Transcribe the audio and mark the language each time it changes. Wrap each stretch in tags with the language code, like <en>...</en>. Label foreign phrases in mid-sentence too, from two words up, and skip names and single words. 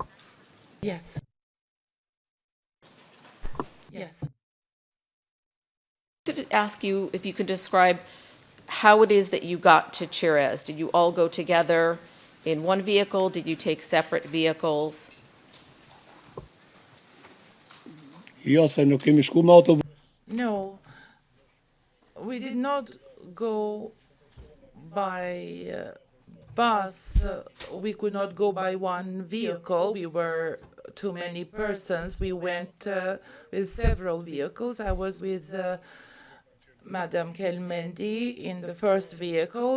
<en>Yes. Yes. To ask you if you could describe how it is that you got to Chirez. Did you all go together in one vehicle? Did you take separate vehicles?</en> <sq>Jo se nuk kemi shku me autobus.</sq> <en>No, we did not go by bus. We could not go by one vehicle. We were too many persons. We went with several vehicles. I was with Madam Kelmendi in the first vehicle.</en>